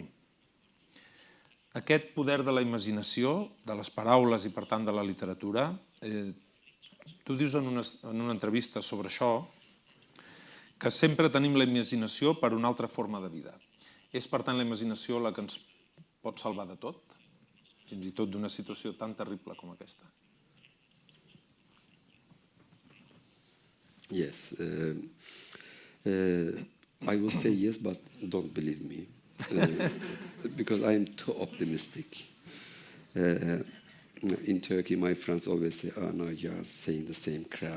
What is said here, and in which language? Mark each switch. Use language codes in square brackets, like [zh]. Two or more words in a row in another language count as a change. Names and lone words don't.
[ca] Aquest poder de la imaginació, de les paraules i, per tant, de la literatura, tu dius en una entrevista sobre això que sempre tenim la imaginació per una altra forma de vida. És, per tant, la imaginació la que ens pot salvar de tot, fins i tot d'una situació tan terrible com aquesta. [en] Yes. I will say yes, but don't believe me. Because I am too optimistic. In Turkey, my friends always say, oh, no, you are saying the same crap.